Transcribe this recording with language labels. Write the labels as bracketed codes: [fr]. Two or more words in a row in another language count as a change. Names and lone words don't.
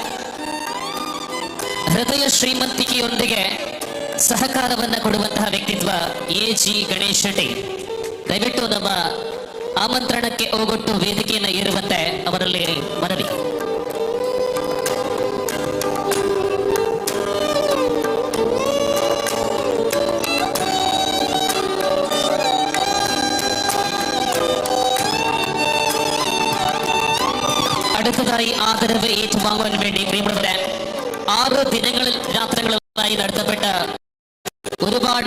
[kn] ಹೃದಯ ಶ್ರೀಮಂತಿಕೆಯೊಂದಿಗೆ ಸಹಕಾರವನ್ನು ಕೊಡುವಂತಹ ವ್ಯಕ್ತಿತ್ವ AG ಗಣೇಶ್ ಶೆಟ್ಟಿ. ದಯವಿಟ್ಟು ನಮ್ಮ ಆಮಂತ್ರಣಕ್ಕೆ ಹೋಗೊಟ್ಟು ವೇದಿಕೆಯನ್ನು ಏರುವಂತೆ ಅವರಲ್ಲಿ ಮನವಿ. [ml] അടുത്തതായി ആദരവ് ഏറ്റുവാങ്ങുവാൻ വേണ്ടി പ്രിയമുള്ളവരെ 6 ദിനങ്ങളിൽ രാത്രികളായി നടത്തപ്പെട്ട ഒരുപാട്